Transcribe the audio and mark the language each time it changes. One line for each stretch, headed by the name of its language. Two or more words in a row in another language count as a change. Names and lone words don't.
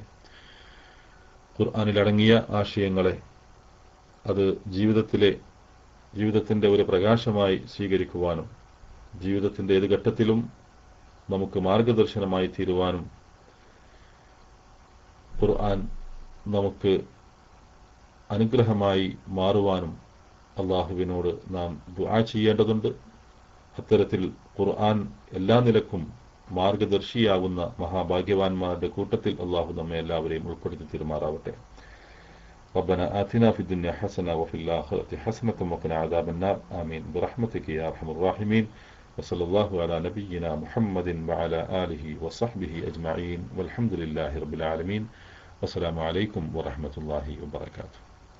Malayalam: ഖുർആനിലടങ്ങിയ ആശയങ്ങളെ അത് ജീവിതത്തിന്റെ ഒരു പ്രകാശമായി സ്വീകരിക്കുവാനും ജീവിതത്തിന്റെ ഏത് ഘട്ടത്തിലും നമുക്ക് മാർഗദർശനമായി തീരുവാനും ഖുർആൻ നമുക്ക് അനുഗ്രഹമായി മാറുവാനും അള്ളാഹുവിനോട് നാം ദുആ ചെയ്യേണ്ടതുണ്ട്. അത്തരത്തിൽ ഖുർആൻ എല്ലാ നിലക്കും മാർഗദർശിയാകുന്ന മഹാഭാഗ്യവാന്മാരുടെ കൂട്ടത്തിൽ അള്ളാഹു നമ്മെ എല്ലാവരെയും ഉൾപ്പെടുത്തി തീരുമാറാവട്ടെ.
Arabic: ربنا آتنا في الدنيا حسنة وفي الآخرة حسنة وقنا عذاب النار آمين برحمتك يا أرحم الراحمين. وصلى الله على نبينا محمد وعلى آله وصحبه أجمعين والحمد لله رب العالمين. والسلام عليكم ورحمة الله وبركاته.